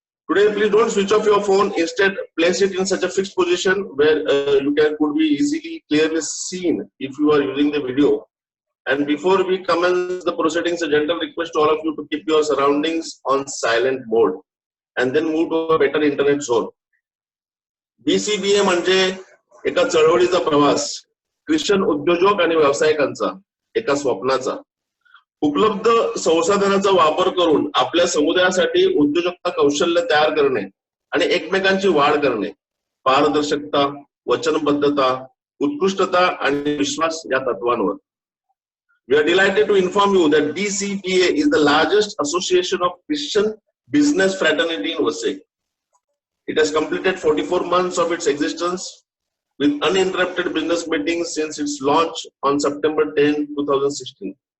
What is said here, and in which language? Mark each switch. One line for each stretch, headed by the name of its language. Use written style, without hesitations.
English: Today, please don't switch off your phone. Instead, place it in such a fixed position where could be easily, clearly seen if you are using the video. And before we commence the proceedings, a gentle request to all of you to keep your surroundings on silent mode and then move to a better internet zone.
Marathi: BCBA म्हणजे एका चळवळीचा प्रवास, Christian उद्योजक आणि व्यावसायिकांचा एका स्वप्नाचा. उपलब्ध संसाधनाचा वापर करून आपल्या समुदायासाठी उद्योजकता कौशल्य तयार करणे आणि एकमेकांची वाढ करणे, पारदर्शकता, वचनबद्धता, उत्कृष्टता आणि विश्वास या तत्वांवर.
English: We are delighted to inform you that BCBA is the largest association of Christian business fraternity in Vasai. It has completed 44 months of its existence with uninterrupted business meetings since its launch on September 10, 2016.